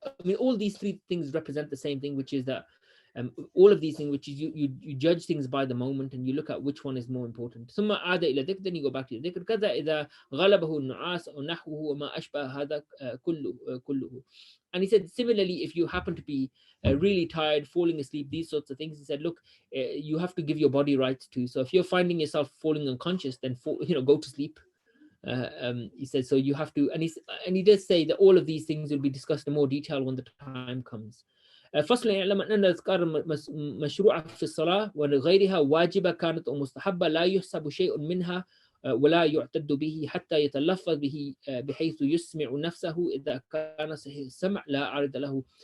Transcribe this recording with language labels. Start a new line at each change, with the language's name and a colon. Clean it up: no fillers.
English: I mean, all these three things represent the same thing, which is that all of these things, which is you judge things by the moment and you look at which one is more important.
Arabic: ثم عاد إلى ذكر,
English: then you go back to the dhikr.
Arabic: كذا إذا غلبه النعاس أو نحوه وما أشبه هذا كله.
English: And he said, similarly, if you happen to be really tired, falling asleep, these sorts of things, he said, look, you have to give your body rights too. So if you're finding yourself falling unconscious, then go to sleep. He said, so you have to, and he does say that all of these things will be discussed in more detail when the time comes.
Arabic: فصل يعلم أن الأذكار مشروعة في الصلاة وغيرها واجبة كانت أو مستحبة لا يحسب شيء منها ولا يعتد به حتى يتلفظ به بحيث يسمع نفسه إذا كان صحيح السمع لا عارض له.